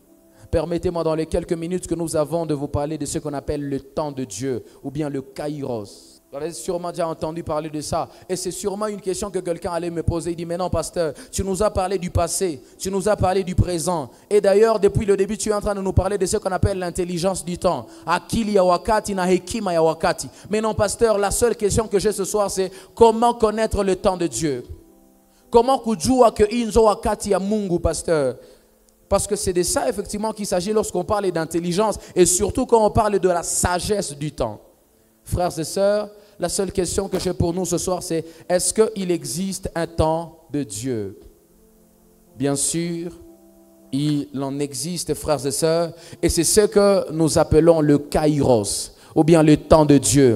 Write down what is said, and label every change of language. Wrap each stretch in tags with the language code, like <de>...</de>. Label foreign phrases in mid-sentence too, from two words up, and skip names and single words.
<fr>Permettez-moi dans les quelques minutes que nous avons de vous parler de ce qu'on appelle le temps de Dieu ou bien le kairos. Vous avez sûrement déjà entendu parler de ça. Et c'est sûrement une question que quelqu'un allait me poser. Il dit, mais non, pasteur, tu nous as parlé du passé, tu nous as parlé du présent. Et d'ailleurs, depuis le début, tu es en train de nous parler de ce qu'on appelle l'intelligence du temps.</fr> <sw>Akili ya wakati na hekima ya wakati.</sw> <fr>Mais non, pasteur, la seule question que j'ai ce soir, c'est comment connaître le temps de Dieu?</fr> <sw>Comment kujua que inzo wakati ya Mungu,</sw> <fr>pasteur? Parce que c'est de ça, effectivement, qu'il s'agit lorsqu'on parle d'intelligence. Et surtout quand on parle de la sagesse du temps. Frères et sœurs, la seule question que j'ai pour nous ce soir, c'est est-ce qu'il existe un temps de Dieu? Bien sûr, il en existe, frères et sœurs, et c'est ce que nous appelons le kairos, ou bien le temps de Dieu.</fr>